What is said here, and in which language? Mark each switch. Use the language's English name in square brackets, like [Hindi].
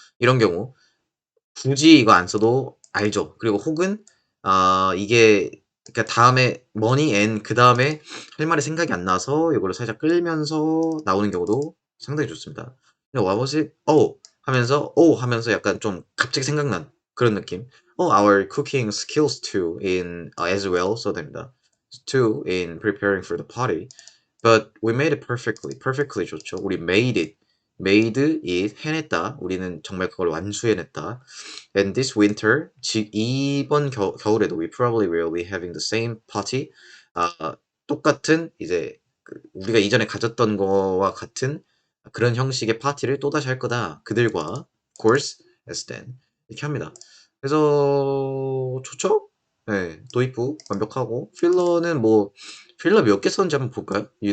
[Korean] 이런 경우 굳이 이거 안 써도 알죠. 그리고 혹은 이게 그러니까 다음에 [English] money and [Korean] 그다음에 할 말이 생각이 안 나서 이거를 살짝 끌면서 나오는 경우도 상당히 좋습니다. [English] what was it? [Korean] 하면서 약간 좀 갑자기 생각난 그런 느낌. [English] our cooking skills too in as well [Korean] 써도 됩니다. [English] too in preparing for the party. But we made it perfectly. [Korean] perfectly 좋죠. 우리 [English] made it [Korean] 해냈다. 우리는 정말 그걸 완수해냈다. [English] And this winter, [Korean] 이번 겨울에도 [English] we probably will be having the same party. [Korean] 똑같은 이제 우리가 이전에 가졌던 거와 같은 그런 형식의 파티를 또다시 할 거다. 그들과 [English] of course as then [Korean] 이렇게 합니다. 그래서 좋죠? 네, 도입부 완벽하고 필러 몇 개 썼는지 한번 볼까요?